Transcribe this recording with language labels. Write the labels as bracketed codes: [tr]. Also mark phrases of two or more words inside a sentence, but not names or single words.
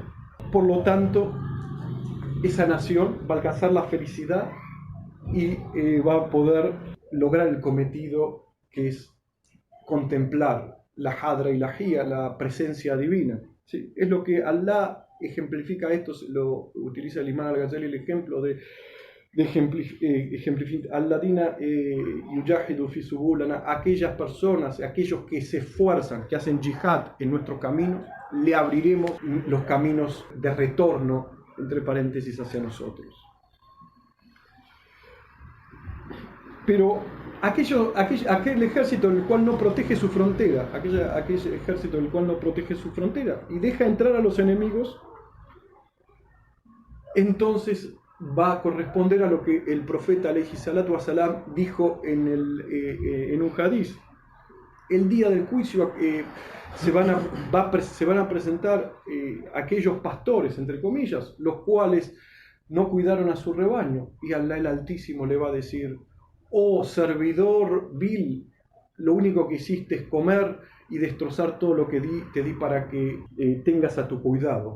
[es] Por lo tanto, esa nación va a alcanzar la felicidad y va a poder lograr el cometido que es contemplar la hadra y la jía, la presencia divina. ¿Sí? Es lo que Allah ejemplifica esto, lo utiliza el Imam al-Ghazali, el ejemplo de [ar] الذين يجاهدون في سبلنا, [es] aquellas personas, aquellos que se esfuerzan, que hacen jihad en nuestro camino, le abriremos los caminos de retorno, entre paréntesis, hacia nosotros. Pero aquel ejército el cual no protege su frontera, aquel ejército el cual no protege su frontera y deja entrar a los enemigos, entonces va a corresponder a lo que el profeta [ar] عليه الصلاة والسلام [es] dijo en un hadiz. El día del juicio se van a presentar aquellos pastores, entre comillas, los cuales no cuidaron a su rebaño, y Allah el Altísimo le va a decir: oh servidor vil, lo único que hiciste es comer y destrozar todo lo que te di para que tengas a tu cuidado.